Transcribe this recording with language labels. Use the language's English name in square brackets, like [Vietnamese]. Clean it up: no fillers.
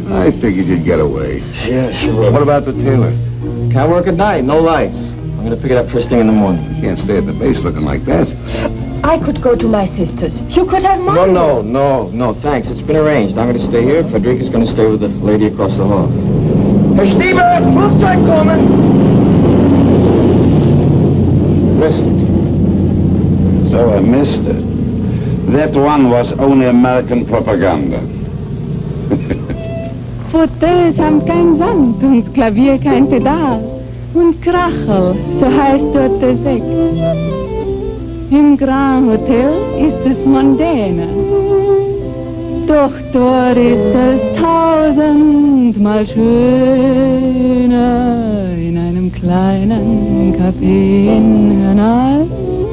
[English] I figured you'd get away. Yeah, sure. What about the tailor? Can't work at night, no lights. I'm gonna pick it up first thing in the morning. You can't stay at the base looking like that. I could go to my sister's. You could have mine. No, thanks. It's been arranged. I'm gonna stay here. Frederica's gonna stay with the lady across the hall. [German] Herr Stieber, Flugzeug kommen! [English] Missed it. So I missed it. That one was only American propaganda. [German] Fauteuils haben kein Sand und das Klavier kein Pedal. Und Krachel, so heißt dort der Sekt. Im Grand Hotel ist es mondäner. Doch dort ist es tausendmal schöner in einem kleinen Café in Hernals.